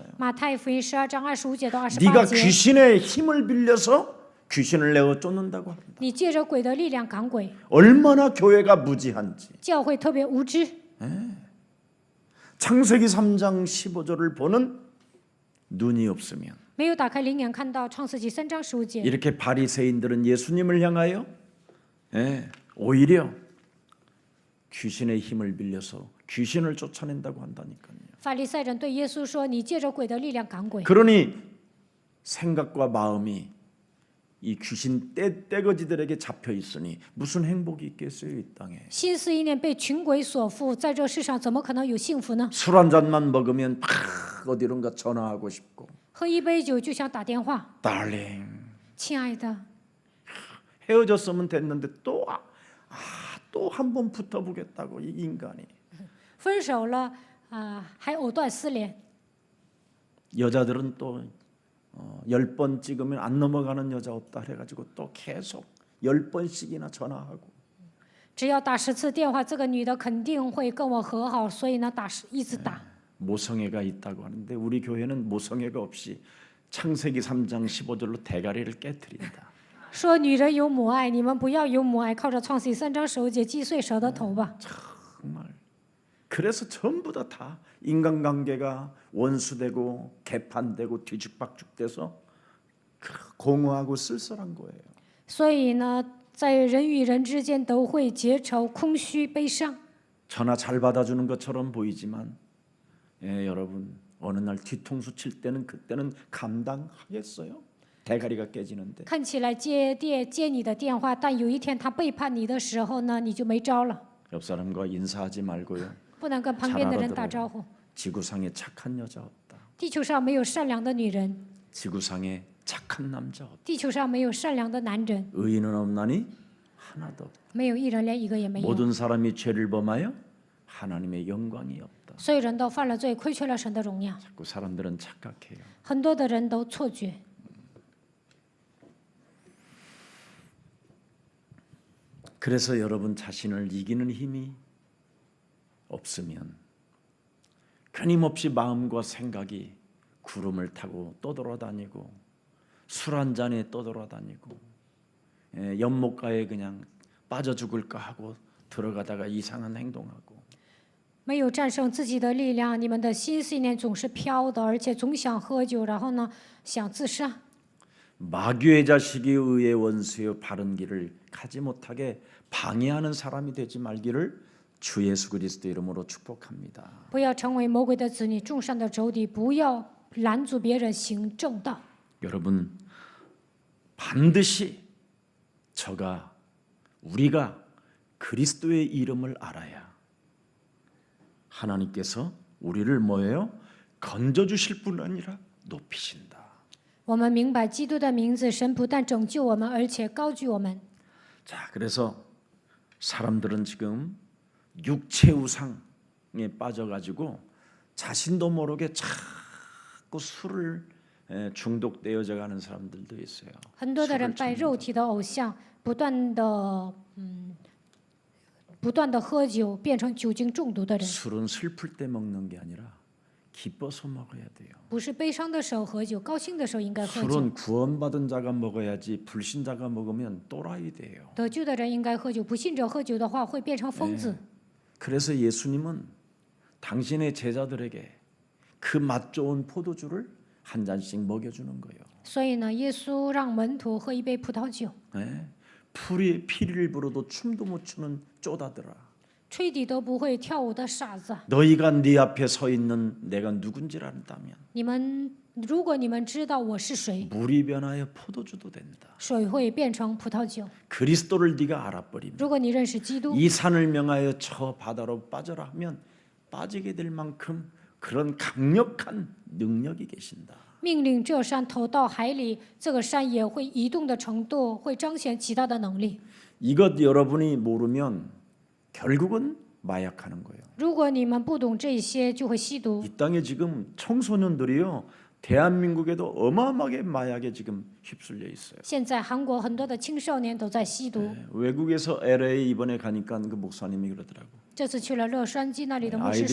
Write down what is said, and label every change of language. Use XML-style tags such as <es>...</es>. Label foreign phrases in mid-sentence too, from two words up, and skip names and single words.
<zh>马太福音12章25节到</zh> <ko>네가</ko> <zh>28节，</zh> <ko>귀신의 힘을 빌려서 귀신을 내어 쫓는다고 합니다.</ko> <zh>你借着鬼的力量赶鬼，</zh> <ko>얼마나 교회가 무지한지.</ko> <zh>教会特别无知。</zh> <ko>창세기 3장 15절을 보는 눈이 없으면</ko> <zh>没有打开灵眼看到创世纪3章15节，</zh> <ko>이렇게 바리새인들은 예수님을 향하여 오히려 귀신의 힘을 빌려서 귀신을 쫓아낸다고 한다니까요.</ko> <zh>法利赛人对耶稣说：“你借着鬼的力量赶鬼。</zh> <ko>그러니 생각과 마음이 이 귀신 떼거지들에게 잡혀 있으니 무슨 행복이 있겠어요 이 땅에.</ko> <zh>心思意念被群鬼所缚，在这世上怎么可能有幸福呢？</zh> <ko>술 한 잔만 먹으면 팍 어디론가 전화하고 싶고</ko> <zh>喝一杯酒就想打电话，</zh> <ko>달링</ko> <zh>亲爱的，</zh> <ko>헤어졌으면 됐는데 또 한 번 붙어보겠다고 이 인간이.</ko> <zh>分手了还藕断丝连。</zh> <ko>여자들은 또 10번 찍으면 안 넘어가는 여자 없다 해가지고 또 계속 10번씩이나 전화하고.</ko> <zh>只要打10次电话，这个女的肯定会跟我和好，所以呢，一直打。</zh> <ko>모성애가 있다고 하는데 우리 교회는 모성애가 없이 창세기 3장 15절로 대가리를 깨트린다.</ko> <zh>说女人有母爱，你们不要有母爱，靠着创世记3章15节击碎蛇的头吧。</zh> <ko>정말. 그래서 전부 다 인간관계가 원수되고 개판되고 뒤죽박죽돼서 공허하고 쓸쓸한 거예요.</ko> <zh>所以呢，在人与人之间都会结仇、空虚、悲伤。</zh> <ko>전화 잘 받아주는 것처럼 보이지만 여러분 어느 날 뒤통수 칠 때는 그때는 감당하겠어요? 대가리가 깨지는데.</ko> <zh>看起来接你的电话，但有一天他背叛你的时候呢，你就没招了。</zh> <ko>옆 사람과 인사하지 말고요.</ko> <zh>不能跟旁边的人打招呼。</zh> <ko>지구상에 착한 여자 없다.</ko> <zh>地球上没有善良的女人，</zh> <ko>지구상에 착한 남자 없다.</ko> <zh>地球上没有善良的男人，</zh> <ko>의인은 없나니 하나도 없다.</ko> <zh>没有一人，连一个也没有。</zh> <ko>모든 사람이 죄를 범하여 하나님의 영광이 없다.</ko> <zh>所有人都犯了罪，亏缺了神的荣耀。</zh> <ko>자꾸 사람들은 착각해요.</ko> <zh>很多的人都错觉。</zh> <ko>그래서 여러분 자신을 이기는 힘이 없으면 끊임없이 마음과 생각이 구름을 타고 떠돌아다니고 술 한 잔에 떠돌아다니고 연못가에 그냥 빠져 죽을까 하고 들어가다가 이상한 행동하고</ko> <zh>没有战胜自己的力量，你们的心思意念总是飘的，而且总想喝酒，然后呢想自杀。</zh> <ko>마귀의 자식이 의의 원수여 바른 길을 가지 못하게 방해하는 사람이 되지 말기를 주 예수 그리스도 이름으로 축복합니다.</ko> <zh>不要成为魔鬼的子女，众善的仇敌，不要拦阻别人行正道。</zh> <ko>여러분 반드시 우리가 그리스도의 이름을 알아야 하나님께서 우리를 뭐예요? 건져 주실 뿐 아니라 높이신다.</ko> <zh>我们明白基督的名字，神不但拯救我们，而且高举我们。</zh> <ko>자, 그래서 사람들은 지금 육체 우상에 빠져가지고 자신도 모르게 자꾸 술을 중독되어져 가는 사람들도 있어요.</ko> <zh>很多的人拜肉体的偶像，不断的喝酒，变成酒精中毒的人。</zh> <ko>술은 슬플 때 먹는 게 아니라 기뻐서 먹어야 돼요.</ko> <zh>不是悲伤的时候喝酒，高兴的时候应该喝酒。</zh> <ko>술은 구원받은 자가 먹어야지 불신자가 먹으면 또라이 돼요.</ko> <zh>得救的人应该喝酒，不信者喝酒的话会变成疯子。</zh> <ko>그래서 예수님은 당신의 제자들에게 그 맛 좋은 포도주를 한 잔씩 먹여주는 거예요.</ko> <zh>所以呢，耶稣让门徒喝一杯葡萄酒，</zh> <ko>피리를 불어도 춤도 못 추는 쪼다들아.</ko> <zh>吹笛都不会跳舞的傻子。</zh> <ko>너희가 네 앞에 서 있는 내가 누군지를 안다면</ko> <zh>如果你们知道我是谁，</zh> <ko>물이 변하여 포도주도 된다.</ko> <zh>水会变成葡萄酒。</zh> <ko>그리스도를 네가 알아버리면</ko> <zh>如果你认识基督，</zh> <ko>이 산을 명하여 저 바다로 빠져라 하면 빠지게 될 만큼 그런 강력한 능력이 계신다.</ko> <zh>命令这山投到海里，这个山也会移动的程度会彰显极大的能力。</zh> <ko>이것 여러분이 모르면 결국은 마약하는 거예요.</ko> <zh>如果你们不懂这些，就会吸毒。</zh> <ko>이 땅에 지금 청소년들이요. 대한민국에도 어마어마하게 마약에 지금 휩쓸려 있어요.</ko> <zh>现在韩国很多的青少年都在吸毒。</zh> <ko>외국에서 LA 이번에 가니까 그 목사님이 그러더라고.</ko> <zh>这次去了乐山鸡那里的牧师</zh>